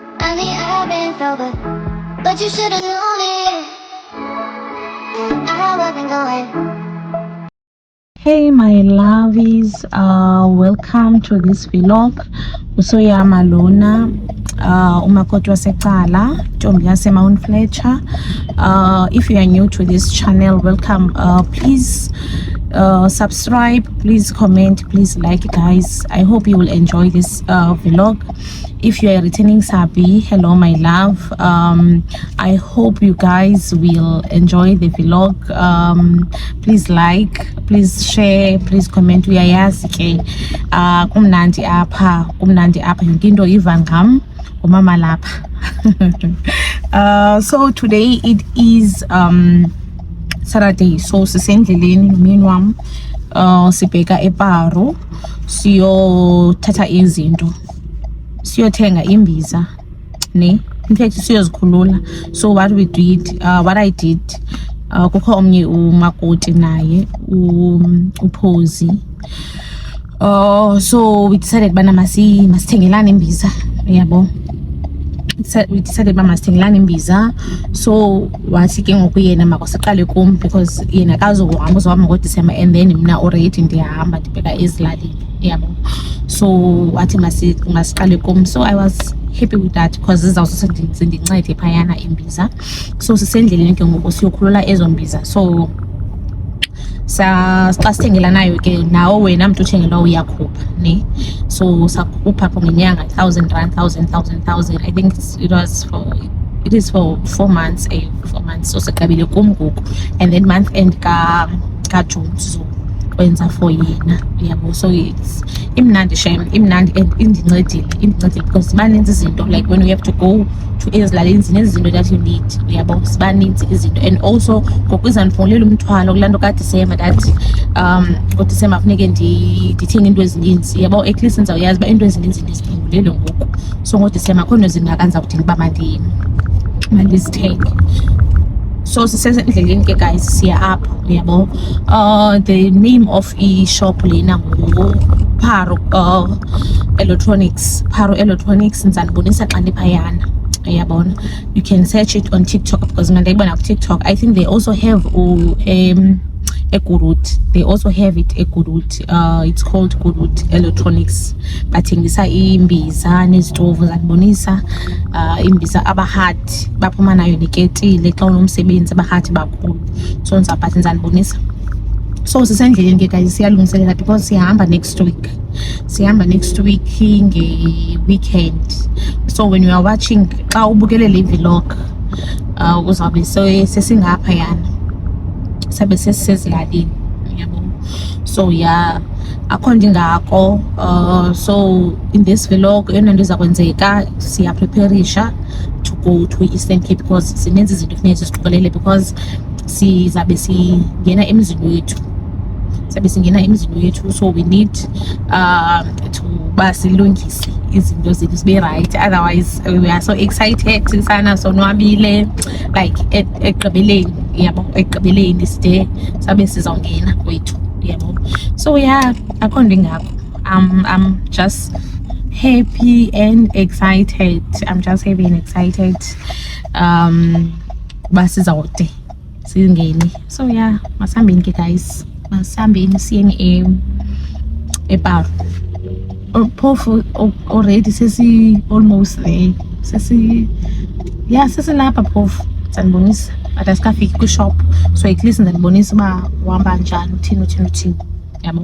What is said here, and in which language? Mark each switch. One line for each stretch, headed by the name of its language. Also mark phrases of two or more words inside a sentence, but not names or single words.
English: Honey, I've been sober, but you should've known it. I wasn't going. Hey my lovies, welcome to this vlog.
Xhosa: Usoyama Lona, umakoti waseqala, Ntombi yaseMount Fletcher.
English: If you are new to this channel, welcome. Please subscribe, please comment, please like, guys. I hope you will enjoy this vlog. If you are a returning sabi, hello my love. I hope you guys will enjoy the vlog. Please like, please share, please comment.
Xhosa: Uyayazi ke kumnandi apha yonke into iva ngam ngumama lapha.
English: So today it is Saturday,
Xhosa: so sisendleleni nomyeni wam sibheka eParo siyothatha izinto, siyothenga imbiza ne,
English: in fact
Xhosa: siyozikhulula.
English: So what we did, what I did,
Xhosa: kukho omnye umakoti naye uphozi,
English: so we decided
Xhosa: bana masithengelane imbiza, yabo.
English: We decided
Xhosa: uba masithengelane imbiza. So wathi ke ngoku yena makasiqale kum because yena kazohamba uzohamba ngoDisemba
English: and then
Xhosa: mna already ndiyahamba ndibheka ezilalini, yabo. So wathi masiqale kum,
English: so I was happy with that because
Xhosa: zizawuze ndincede phayana imbiza. So sisendleleni ke ngoku siyokhulula ezo mbiza. So xa sithengelanayo ke nawo wena mntu uthengelwa uyakhupha ne, so sakhupha ngenyanga 1,000 rand, 1,000.
English: I think it is for 4 months, 4 months.
Xhosa: So sigqibile kum ngoku and then
English: month end
Xhosa: ka June sizokwenza for yena, yabo.
English: So it's
Xhosa: imnandi shem, imnandi and indincedile because zibaninzi izinto,
English: like when we have to go to
Xhosa: ezilalini zinezinto
English: that you need,
Xhosa: yabo. Zibaninzi izinto and also ngoku izandifungulela umthwalo kulaa nto kaDisemba that ngoDisemba funeke ndithenge into ezininzi, yabo.
English: At least
Xhosa: ndizawuyazi uba into ezininzi ndiziphungulele ngoku, so ngoDisemba akho nto zingaka ndizawudinga uba mandizithenge. So sisendleleni ke guys, siya apha, yabo.
English: The name of shop
Xhosa: lena Paro Electronics, ndizanibonisa xa ndiphayana, yabona.
English: You can search it on TikTok because
Xhosa: mna ndayibona ku TikTok.
English: I think they also have eGurut. They also have it eGurut. It's called Gurut Electronics.
Xhosa: Bathengisa imbiza nezitovu, zanibonisa imbiza abahati baphuma nayo neketile xa unomsebenzi, abahati bakhulu. So ndizanibonisa. So sisendleleni ke guys, siyalungiselela because siyahamba
English: next week
Xhosa: nge-weekend.
English: So when you are watching,
Xhosa: xa ubukele le vlog, uzawube sesingaphayana, sabe sesisezilalini, yabo. So yeah, akho ndingako.
English: So in this
Xhosa: vlog eyona nto iza kwenzeka, siyapreparisha
English: to go to Eastern Cape
Xhosa: because zininzi izinto funeka siziqokelele because sizabe singena emzini wethu,
English: so we need to
Xhosa: ba silungise izinto zethu zibe
English: right, otherwise we are so excited
Xhosa: sana, sonwabile,
English: like
Xhosa: ekugqibeleni, yabo. Ekugqibeleni side sabe sizawungena kwethu, yabo. So yeah, akho nto ingako.
English: I'm just happy and excited.
Xhosa: Uba sizawude singene. So yeah, masihambeni ke guys, masihambeni siyeni eParo. Phofu
English: already almost there,
Xhosa: sesilapha phofu. Ndizanibonisa but asikafiki kwishop, so at least ndizanibonisa uba uhamba njani, uthini, yabo.